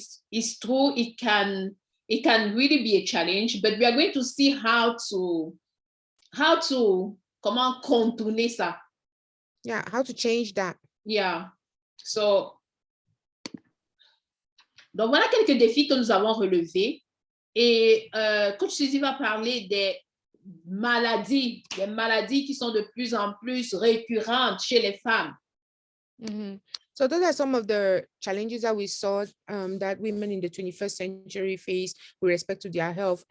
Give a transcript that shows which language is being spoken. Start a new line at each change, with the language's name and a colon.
English: It's true, it can really be a challenge, but we are going to see how to
French: comment contourner ça.
English: Yeah, how to change that. Yeah.
French: So, donc voilà quelques défis que nous avons relevés. Et Coach Suzy va parler des maladies qui sont de plus en plus récurrentes chez les femmes.
English: So those are some of the challenges that we saw that women in the 21st century face with respect to their health.